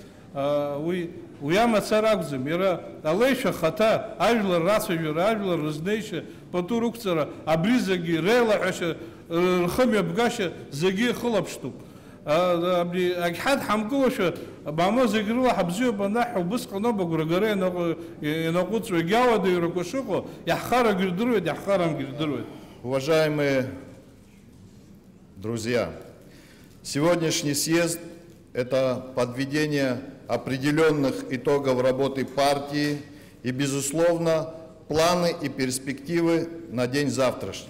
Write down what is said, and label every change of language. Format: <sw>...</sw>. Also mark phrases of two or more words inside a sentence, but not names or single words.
<ab>Уи амацара акәӡам, иара алеишәа хаҭа, ажәлар рацәажәара, ажәлар рызнеишьа, пату рықәҵара, абри зегьы реилаҳәашьа, рхымҩаԥгашьа зегьы ихылаԥштәуп. Агьҳадҳамкылошәа бамо зегь рыла ҳабзиоуп анаҳҳәа, убысҟан ауп агәрагара ианаҟәыҵуа, егьауадаҩрақәа шыҟоу, иаҳхарагьы ирдыруеит, иаҳхарамгьы ирдыруеит.</ab> <ru>Уважаемые друзья, сегодняшний съезд – это подведение определенных итогов работы партии и, безусловно, планы и перспективы на день завтрашний.</ru>